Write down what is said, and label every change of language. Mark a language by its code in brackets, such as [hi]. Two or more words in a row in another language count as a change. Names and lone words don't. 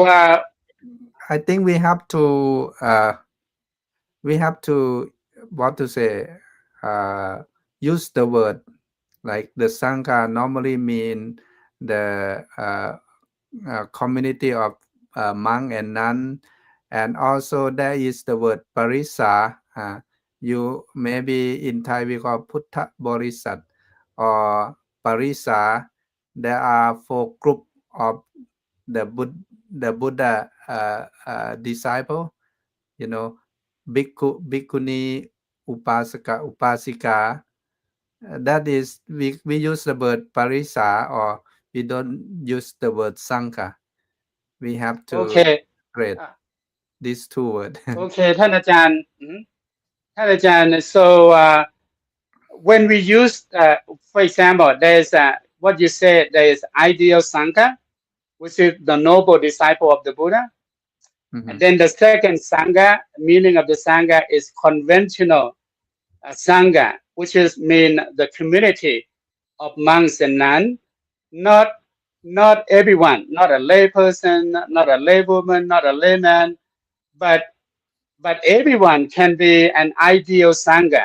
[en] I think we have to what to say, uh, use the word like the Sangha normally mean the community of monk and nun, and also there is the word parisa. You maybe in Thai we call [th] พุทธ บริษัท [en] or parisa. There are four group of the Buddha disciple. You know, [pi] bhikkhu, bhikkhuni, upasaka, upasika. [en] That is, we use the word parisa, or we don't use the word sangha. We have to okay. separate Uh, these two words. okay, [th] ท่านอาจารย์ [en] so when we use, for example, there's what you said, there is ideal Sangha, which is the noble disciple of the Buddha. And Mhm. then the second Sangha, meaning of the Sangha is conventional Sangha, which is mean the community of monks and nuns, not not everyone, not a lay person, not a lay woman, not a layman, but everyone can be an ideal Sangha.